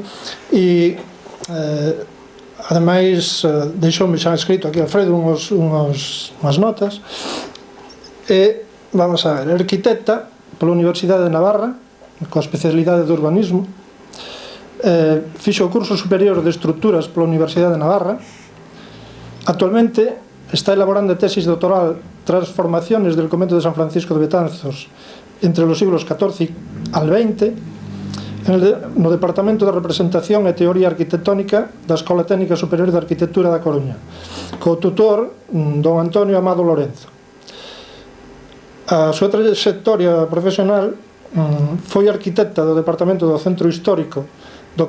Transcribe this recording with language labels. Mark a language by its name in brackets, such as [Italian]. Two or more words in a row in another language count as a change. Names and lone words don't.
[Galician] E ademais deixoume xa escrito aquí Alfredo unhas notas. E vamos a ver, arquitecta pola Universidade de Navarra, coa especialidade de urbanismo, fixo o curso superior de estructuras pola Universidade de Navarra. Actualmente está elaborando tesis doctoral Transformaciones del convento de San Francisco de Betanzos entre los siglos XIV al XX no Departamento de Representación e Teoría Arquitectónica da Escola Técnica Superior de Arquitectura da Coruña, co tutor don Antonio Amado Lorenzo. A súa trayectoria profesional foi arquitecta do Departamento do Centro Histórico do